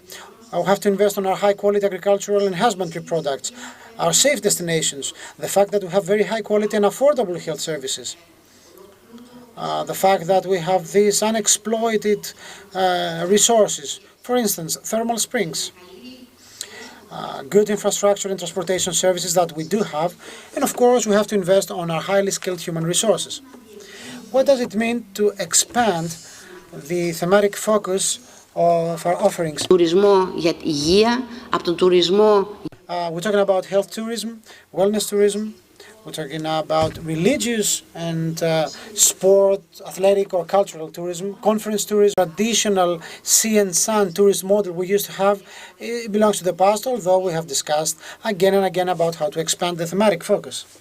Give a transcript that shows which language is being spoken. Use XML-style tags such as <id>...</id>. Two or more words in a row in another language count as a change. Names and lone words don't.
<en>We have to invest on our high-quality agricultural and husbandry products, our safe destinations, the fact that we have very high-quality and affordable health services, the fact that we have these unexploited resources, for instance, thermal springs, good infrastructure and transportation services that we do have, and of course we have to invest on our highly skilled human resources. What does it mean to expand the thematic focus of our offerings?</en> <el>Τουρισμό για υγεία, από τον τουρισμό.</el> <en>We're talking about health tourism, wellness tourism. We're talking about religious and sport, athletic or cultural tourism, conference tourism. Traditional sea and sun tourist model we used to have, it belongs to the past, although we have discussed again and again about how to expand the thematic focus.</en>